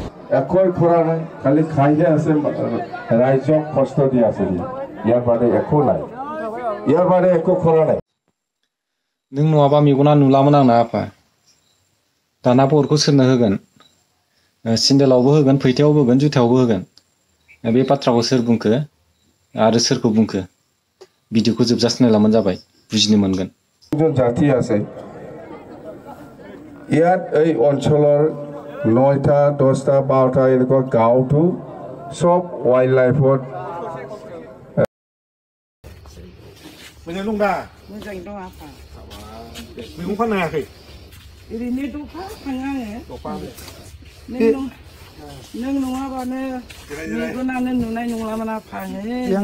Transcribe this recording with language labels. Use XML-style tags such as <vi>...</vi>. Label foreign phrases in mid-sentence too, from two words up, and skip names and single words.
<as>একোই কৰা নাই, খালি খাইহে আছে, ৰাইজক কষ্ট দি আছে। ইয়াৰ বাদে একো নাই, ইয়াৰ বাদে একো কৰা নাই।</as> <brx>नों नङाबा मेगना नुलामोन आंना आफा। दाना बरखौ सोरनो होगोन? सिन्देलावबो होगोन, फैथायावबो होगोन, जुथायावबो होगोन। बे बाथ्राखौ सोर बुंखो आरो सोरखौ बुंखो? भिडिअखौ जोबजासे नायलामोन जाबाय, बुजिनो मोनगोन।</brx> <as>জাতি আছে ইয়াত, এই অঞ্চলৰ 9টা 10টা 12টা এনেকুৱা গাঁওটো সব</as> <en>wild life</en> <brx>मोजां दं दा? मोजां दं आफा। मैगं फाननो हायाखै? ओरैनो दफा थाङो आङो। दफा नों नङाबानो मेगनानो नुनाय नंलामोन आफा आङो।</brx>